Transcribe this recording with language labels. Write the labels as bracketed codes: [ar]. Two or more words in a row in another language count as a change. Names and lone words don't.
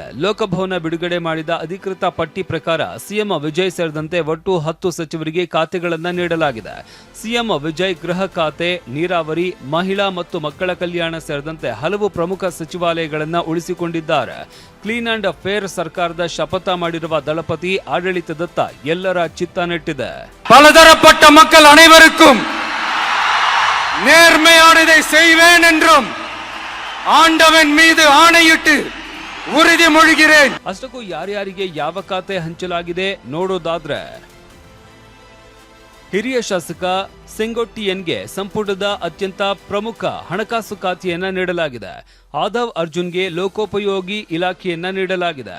[kn] ಲೋಕಭವನ ಬಿಡುಗಡೆ ಮಾಡಿದ ಅಧಿಕೃತ ಪಟ್ಟಿ ಪ್ರಕಾರ ಸಿಎಂ ವಿಜಯ್ ಸೇರಿದಂತೆ ಒಟ್ಟು 10 ಸಚಿವರಿಗೆ ಖಾತೆಗಳನ್ನು ನೀಡಲಾಗಿದೆ. ಸಿಎಂ ವಿಜಯ್ ಗೃಹ ಖಾತೆ, ನೀರಾವರಿ, ಮಹಿಳಾ ಮತ್ತು ಮಕ್ಕಳ ಕಲ್ಯಾಣ ಸೇರಿದಂತೆ ಹಲವು ಪ್ರಮುಖ ಸಚಿವಾಲಯಗಳನ್ನು ಉಳಿಸಿಕೊಂಡಿದ್ದಾರೆ. [en] clean and fair [kn] ಸರ್ಕಾರದ ಶಪಥ ಮಾಡಿರುವ ದಳಪತಿ ಆಡಳಿತದತ್ತ ಎಲ್ಲರ ಚಿತ್ತ ನೆಟ್ಟಿದೆ. [ta] பலதரப்பட்ட மக்கள் அனைவருக்கும் நேர்மையானதை செய்வேன் என்றும் ஆண்டவன் மீது ஆணையிட்டு ಉರಿದಿಮೊழிகிறேன். [kn] ಅಷ್ಟಕ್ಕೂ ಯಾರ್ಯಾರಿಗೆ ಯಾವ ಖಾತೆ ಹಂಚಲಾಗಿದೆ ನೋಡೋದಾದ್ರೆ, ಹಿರಿಯ ಶಾಸಕ ಸೆಂಗೊಟ್ಟಿಯನ್ಗೆ ಸಂಪುಟದ ಅತ್ಯಂತ ಪ್ರಮುಖ ಹಣಕಾಸು ಖಾತೆಯನ್ನ ನೀಡಲಾಗಿದೆ. ಆದವ್ ಅರ್ಜುನ್ಗೆ ಲೋಕೋಪಯೋಗಿ ಇಲಾಖೆಯನ್ನ ನೀಡಲಾಗಿದೆ.